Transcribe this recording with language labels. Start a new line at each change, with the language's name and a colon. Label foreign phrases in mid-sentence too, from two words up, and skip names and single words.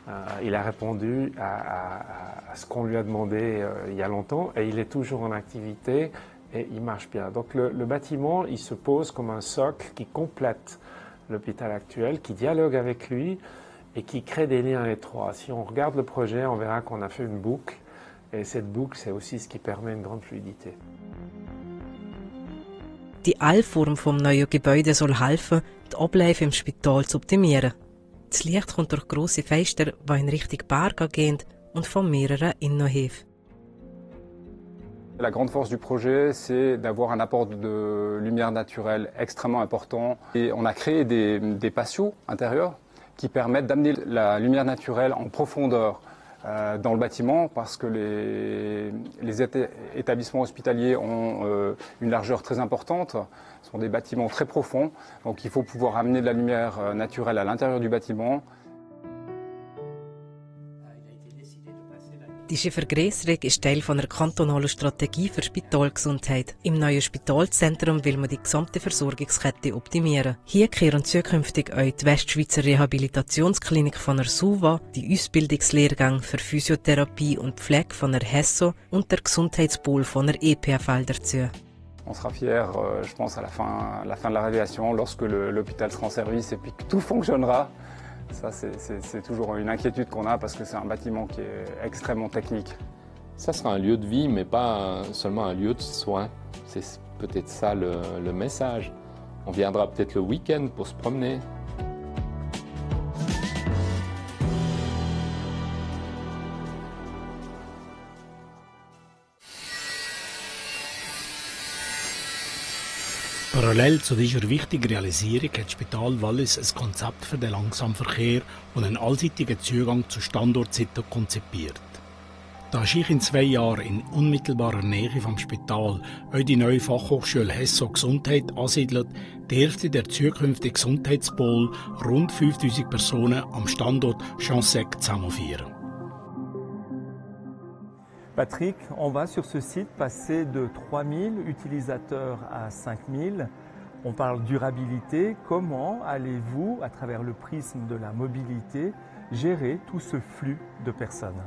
French: Il a répondu à ce qu'on lui a demandé il y a longtemps et il est toujours en activité et il marche bien. Donc le bâtiment, il se pose comme un socle qui complète l'hôpital actuel, qui dialogue avec lui et qui crée des liens étroits. Si on regarde le projet, on verra qu'on a fait une boucle et cette boucle, c'est aussi ce qui permet une grande fluidité.
German: Die L-Form vom neuen Gebäude soll helfen, die Abläufe im Spital zu optimieren. Das Licht kommt durch grosse Fenster, die in Richtung Berge gehen und von mehreren Innenhöfen.
French: La grande force du projet, c'est d'avoir un apport de lumière naturelle extrêmement important. Et on a créé des patios intérieurs qui permettent d'amener la lumière naturelle en profondeur dans le bâtiment parce que les établissements hospitaliers ont une largeur très importante. Ce sont des bâtiments très profonds, donc il faut pouvoir amener de la lumière naturelle à l'intérieur du bâtiment.
German: Diese Vergrößerung ist Teil einer kantonalen Strategie für Spitalgesundheit. Im neuen Spitalzentrum will man die gesamte Versorgungskette optimieren. Hier kehren zukünftig auch die Westschweizer Rehabilitationsklinik von der SUVA, die Ausbildungslehrgänge für Physiotherapie und Pflege von der HESSO und der Gesundheitspol von der EPFL dazu.
French: On sera fiers, je pense, à la fin de la réalisation, lorsque l'hôpital sera en service et puis que tout fonctionnera. Ça, c'est toujours une inquiétude qu'on a parce que c'est un bâtiment qui est extrêmement technique. Ça sera un lieu de vie, mais pas seulement un lieu de soins. C'est peut-être ça le message. On viendra peut-être le week-end pour se promener.
German: Parallel zu dieser wichtigen Realisierung hat das Spital Wallis ein Konzept für den Langsamverkehr und einen allseitigen Zugang zur Standortseite konzipiert. Da sich in 2 Jahren in unmittelbarer Nähe vom Spital auch die neue Fachhochschule HESSO Gesundheit ansiedelt, dürfte der zukünftige Gesundheitspol rund 5000 Personen am Standort Chansec zusammenführen.
French: Patrick, on va sur ce site passer de 3000 utilisateurs à 5000. On parle durabilité. Comment allez-vous, à travers le prisme de la mobilité, gérer tout ce flux de personnes?